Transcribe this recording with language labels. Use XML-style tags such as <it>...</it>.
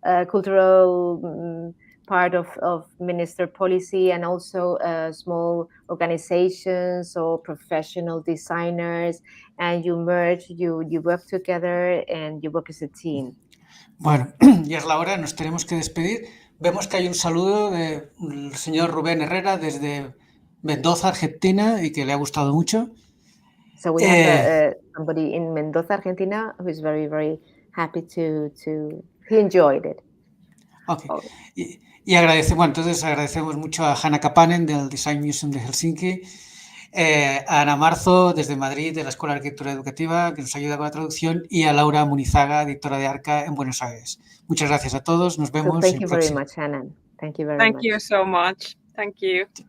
<en>cultural part of minister policy, and also small organizations or professional designers, and you merge, you work together and you work as a team.</en> <es>Bueno, ya es la hora, nos tenemos que despedir. Vemos que hay un saludo del señor Rubén Herrera desde Mendoza, Argentina, y que le ha gustado mucho.</es> <en>So we have somebody in Mendoza, Argentina, who is very, very happy he enjoyed it. Okay.</en> <es>Y agradecemos mucho a Hanna Kapanen del Design Museum de Helsinki, a Ana Marzo desde Madrid de la Escuela de Arquitectura Educativa, que nos ayuda con la traducción, y a Laura Munizaga, editora de ARCA en Buenos Aires. Muchas gracias a todos, nos vemos.</es> <en>So thank you very much, Hanna. Thank you very much. Thank you so much. Thank you.</en>